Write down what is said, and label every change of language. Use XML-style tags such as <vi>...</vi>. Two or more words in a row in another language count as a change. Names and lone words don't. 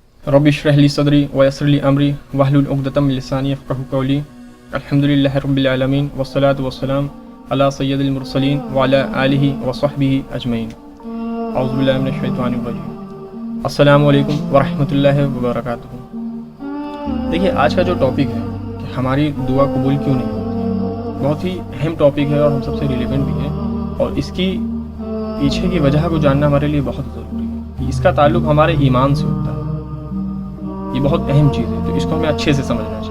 <ar>رب اشرح لي صدري ويسر لي أمري واحلل عقدة من لساني يفقهوا قولي. الحمد لله رب العالمين والصلاة والسلام على سيد المرسلين وعلى آله وصحبه أجمعين. أعوذ بالله من الشيطان الرجيم. السلام عليكم ورحمة الله وبركاته.</ar> <hi>देखिए, आज का जो टॉपिक है कि हमारी दुआ कबूल क्यों नहीं होती, बहुत ही अहम टॉपिक है और हम सबसे रिलेवेंट भी है, और इसकी पीछे की वजह को जानना हमारे लिए बहुत ज़रूरी है। इसका ताल्लुक़ हमारे ईमान से होता है, ये बहुत अहम चीज़ है, तो इसको हमें अच्छे से समझना चाहिए।</hi>